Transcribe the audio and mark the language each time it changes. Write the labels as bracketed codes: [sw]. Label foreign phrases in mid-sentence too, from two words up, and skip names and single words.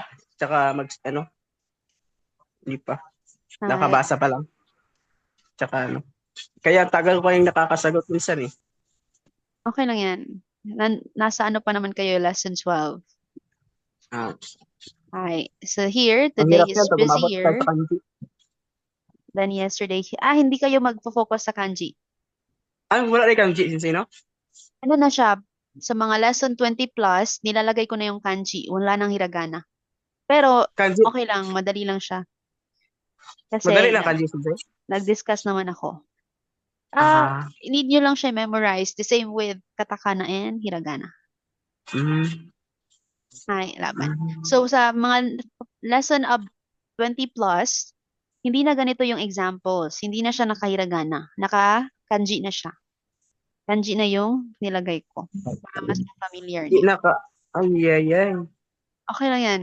[tl] Tsaka hindi pa. hi. Nakabasa pa lang. Tsaka Kaya tagal ko yung nakakasagot minsan eh. Okay lang yan. Nasa pa naman kayo, lesson 12. Ah, [en] Hi. So here, [tl] ang [en] today [tl] hirap [en] is [tl] yan pag umabot tayo [en] busier [tl] sa kanji. [en] than yesterday. [tl] Hindi kayo magfo-focus sa kanji. Wala rin kanji, sino? Ano na siya, sa mga [en] lesson 20 plus, [tl] nilalagay ko na yung kanji. Wala nang hiragana. Pero, Kanji. okay lang, madali lang siya. Kasi, Madali lang kanji, sensei. nag-discuss naman ako. Ah. Need nyo lang siya memorize. [en] The same with katakana and hiragana. Mm. [tl] Hi, laban. So, sa mga [en] lesson of 20 plus, [tl] hindi na ganito yung examples. Hindi na siya nakahiragana. Naka-kanji na siya. Kanji na yung nilagay ko. Para mas familiar Di niyo. ay. Okay lang yan.